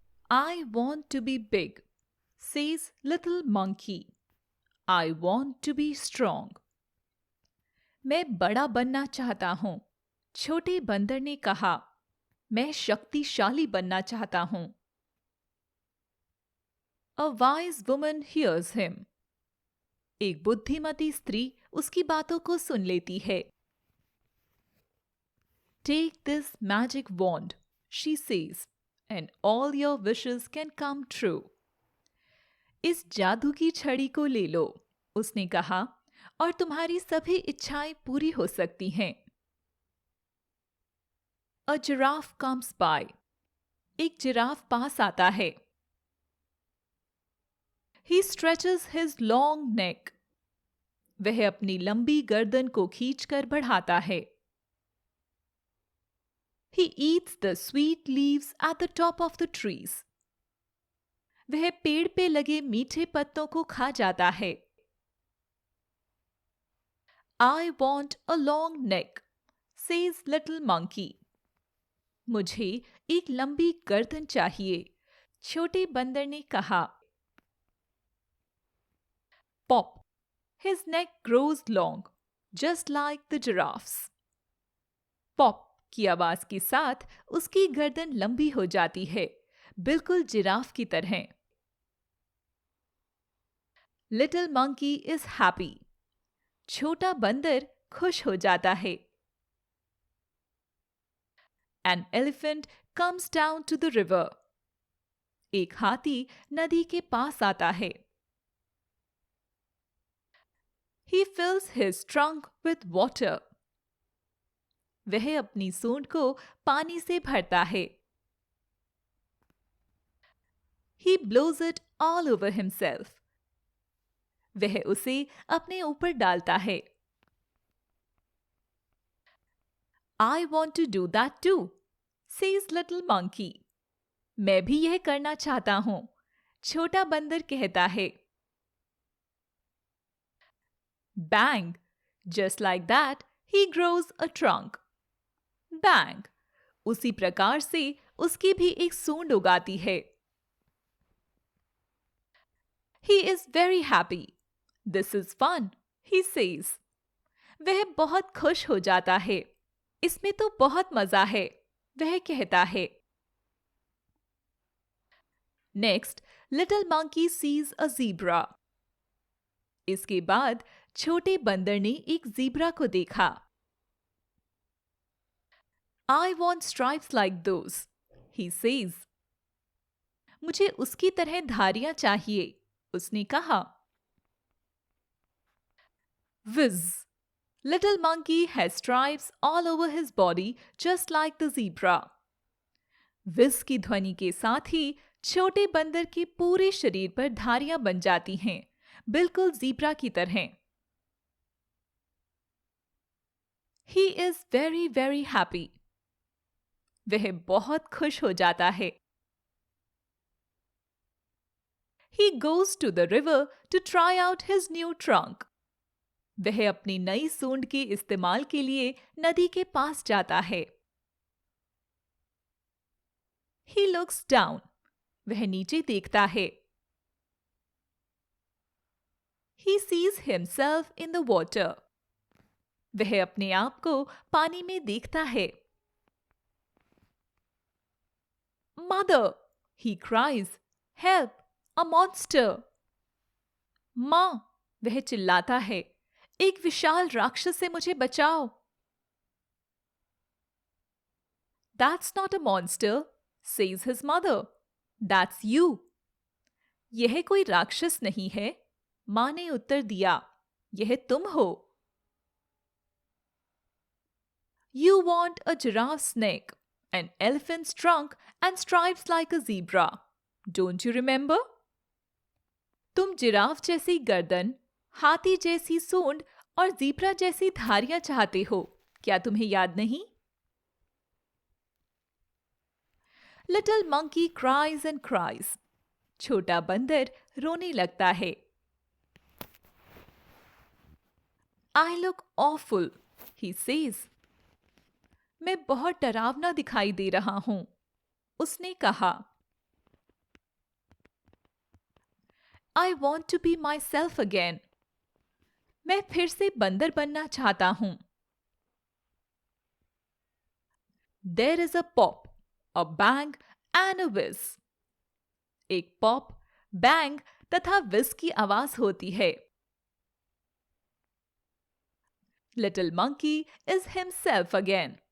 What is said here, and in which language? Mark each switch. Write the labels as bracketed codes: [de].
[en] I want to be big, says little monkey. I want to be strong. [hi] मैं बड़ा बनना चाहता हूँ, छोटे बंदर ने कहा. मैं शक्तिशाली बनना चाहता हूँ. [en] A wise woman hears him. [hi] एक बुद्धिमती स्त्री उसकी बातों को सुन लेती है. [en] Take this magic wand, she says, and all your wishes can come true. [hi] इस जादू की छड़ी को ले लो, उसने कहा, और तुम्हारी सभी इच्छाएं पूरी हो सकती हैं. [en] A giraffe comes by. [hi] एक जिराफ पास आता है. [en] He stretches his long neck. [hi] वह अपनी लंबी गर्दन को खींचकर बढ़ाता है. [en] He eats the sweet leaves at the top of the trees. [hi] वह पेड़ पे लगे मीठे पत्तों को खा जाता है. [en] I want a long neck, says little monkey. [hi] मुझे एक लंबी गर्दन चाहिए, छोटे बंदर ने कहा. [en] Pop. His neck grows long, just like the giraffe's. [hi] Pop की आवाज के साथ उसकी गर्दन लंबी हो जाती है, बिल्कुल जिराफ की तरह. [en] Little monkey is happy. [hi] छोटा बंदर खुश हो जाता है. [en] An elephant comes down to the river. [hi] एक हाथी नदी के पास आता है. [en] He fills his trunk with water. [hi] वह अपनी सूंड को पानी से भरता है. [en] He blows it all over himself. [hi] वह उसे अपने ऊपर डालता है. [en] I want to do that too, says little monkey. [hi] मैं भी यह करना चाहता हूं, छोटा बंदर कहता है. [en] Bang! Just like that, he grows a trunk. Bang! [hi] उसी प्रकार से उसकी भी एक सूंड उगाती है. [en] He is very happy. This is fun, he says. [hi] वह बहुत खुश हो जाता है. इसमें तो बहुत मजा है, वह कहता है. [en] Next, little monkey sees a zebra. [hi] इसके बाद छोटे बंदर ने एक ज़ीब्रा को देखा. [en] I want stripes like those, he says. [hi] मुझे उसकी तरह धारियां चाहिए, उसने कहा. [en] Whiz! Little monkey has stripes all over his body just like the zebra. [hi] Whiz की ध्वनि के साथ ही छोटे बंदर के पूरे शरीर पर धारियां बन जाती हैं, बिल्कुल ज़ीब्रा की तरह. [en] He is very, very happy. [hi] वह बहुत खुश हो जाता है. [en] He goes to the river to try out his new trunk. [hi] वह अपनी नई सूंड के इस्तेमाल के लिए नदी के पास जाता है. [en] He looks down. [hi] वह नीचे देखता है. [en] He sees himself in the water. [hi] वह अपने आप को पानी में देखता है. [en] Mother! He cries. Help! A monster! [hi] माँ! वह चिल्लाता है. एक विशाल राक्षस से मुझे बचाओ. [en] That's not a monster, says his mother. That's you. [hi] यह कोई राक्षस नहीं है, माँ ने उत्तर दिया. यह तुम हो. [en] You want a giraffe's neck, an elephant's trunk and stripes like a zebra. Don't you remember? [hi] तुम जिराफ जैसी गर्दन, हाथी जैसी सूंड और ज़ीब्रा जैसी धारियां चाहते हो. क्या तुम्हें याद नहीं? [en] Little monkey cries and cries. [hi] छोटा बंदर रोने लगता है. [en] I look awful, he says. [hi] मैं बहुत डरावना दिखाई दे रहा हूं, उसने कहा. [en] I want to be myself again. [hi] मैं फिर से बंदर बनना चाहता हूं. [en] There is a pop, a bang and a whiz. [hi] एक पॉप, बैंग तथा विज की आवाज होती है. [en] Little monkey is himself again.